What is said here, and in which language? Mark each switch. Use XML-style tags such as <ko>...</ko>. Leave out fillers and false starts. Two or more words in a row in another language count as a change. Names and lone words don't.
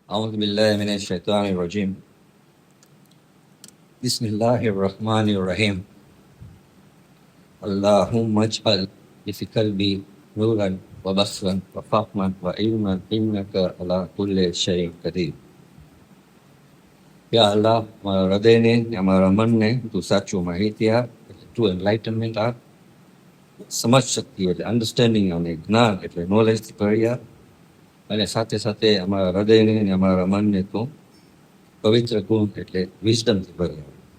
<ar>أعوذ بالله من الشيطان الرجيم بسم الله الرحمن الرحيم اللهم اجعل في قلبي نورا وبصرا وفهما وعلما إنك على كل شيء قدير. يا الله,</ar> <gu>મારા હૃદયને ને મારા મનને તું સાચું માહિતી આપ, તું એન્લાઇટનમેન્ટ આપ, સમજ શક્તિ એટલે અન્ડરસ્ટેન્ડિંગ અને જ્ઞાન એટલે નોલેજથી ભરી આપ, અને સાથે સાથે અમારા હૃદયને ને અમારા મનને તું પવિત્ર ગુણ એટલે વિઝડમથી ભરી આપ.</gu>